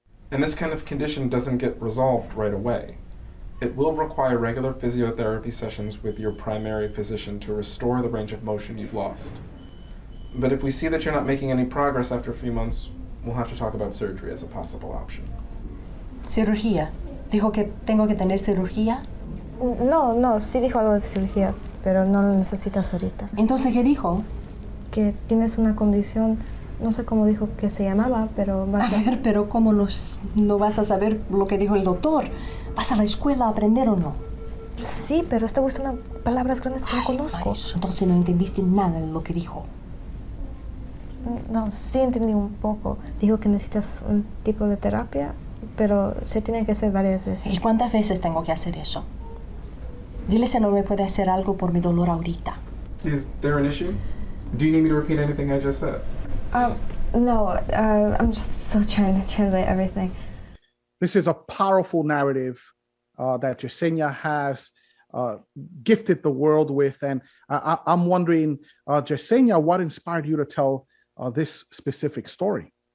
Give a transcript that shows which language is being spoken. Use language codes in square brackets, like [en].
[en] And this kind of condition doesn't get resolved right away. It will require regular physiotherapy sessions with your primary physician to restore the range of motion you've lost. But if we see that you're not making any progress after a few months, we'll have to talk about surgery as a possible option. [es] Cirugía. ¿Dijo que tengo que tener cirugía? No, sí dijo algo de cirugía, pero no lo necesitas ahorita. Entonces, ¿qué dijo? Que tienes una condición, no sé cómo dijo que se llamaba, pero vas a ver, pero ¿cómo no vas a saber lo que dijo el doctor? ¿Vas a la escuela a aprender o no? Sí, pero estoy usando palabras grandes que no conozco. Marisol, entonces no entendiste nada de lo que dijo. No, sí entendí un poco. Dijo que necesitas un tipo de terapia, pero se tiene que hacer varias veces. ¿Y cuántas veces tengo que hacer eso? Dile si no me puede hacer algo por mi dolor ahorita. [en] Is there an issue? Do you need me to repeat anything I just said? No, I'm just still trying to translate everything. This is a powerful narrative that Yesenia has gifted the world with. And I'm wondering, Yesenia, what inspired you to tell this specific story?